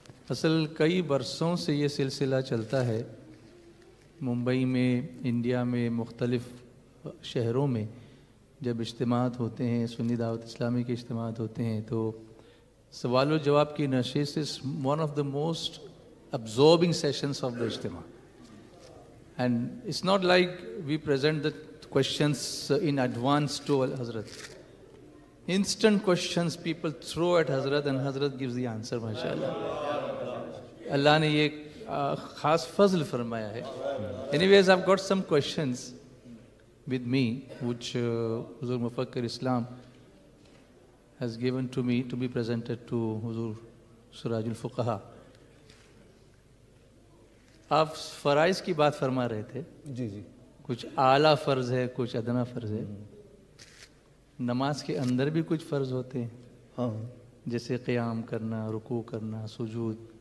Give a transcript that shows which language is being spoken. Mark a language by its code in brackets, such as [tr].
[ur] اصل کئی برسوں سے یہ سلسلہ چلتا ہے. ممبئی میں، انڈیا میں، مختلف شہروں میں جب اجتماعات ہوتے ہیں، سنی دعوت اسلامی کے اجتماعات ہوتے ہیں، تو سوال و جواب کی نشست [en] Is one of the most absorbing sessions of the ijtima. And it's not like we present the questions in advance to Hazrat. Instant questions people throw at Hazrat and Hazrat gives the answer, mashallah. [ur] Allah ne ye khas fazl farmaya hai. [en] Anyways, I've got some questions with me which Huzur Mufakkir Islam has given to me to be presented to Huzur Surajul Fuqaha. [ur] آپ فرائض کی بات فرما رہے تھے. جی جی. کچھ اعلیٰ فرض ہے، کچھ ادنا فرض ہے. نماز کے اندر بھی کچھ فرض ہوتے ہیں. ہاں. جیسے قیام کرنا، رکوع کرنا، سجود.